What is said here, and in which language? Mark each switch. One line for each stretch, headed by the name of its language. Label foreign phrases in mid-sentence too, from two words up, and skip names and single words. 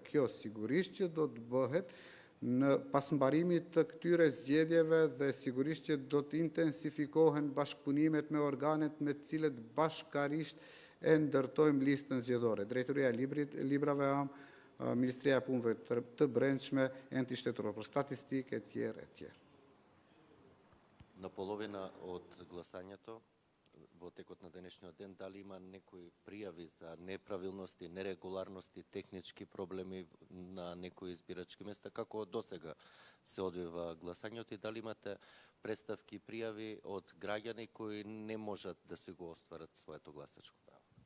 Albanian: Kjo sigurisht që do të bëhet në pasmbarimit të këtyre zgjedhjeve dhe sigurisht që do të intensifikohen bashkëpunimet me organet me cilët bashkarisht e ndërtojmë listën zgjedhore. Drejtoria e librave am, Ministria e Punëve të Brendshme, enti shtetëror për statistikë etj.
Macedonian: На половина от гласањето во текот на денешниот ден, дали има некои пријави за неправилности, нерегуларности, технички проблеми на некои избирачки места, како досега се одвива гласањето и дали имате представки и пријави од граѓани кои не можат да си го остварат своето гласачко право?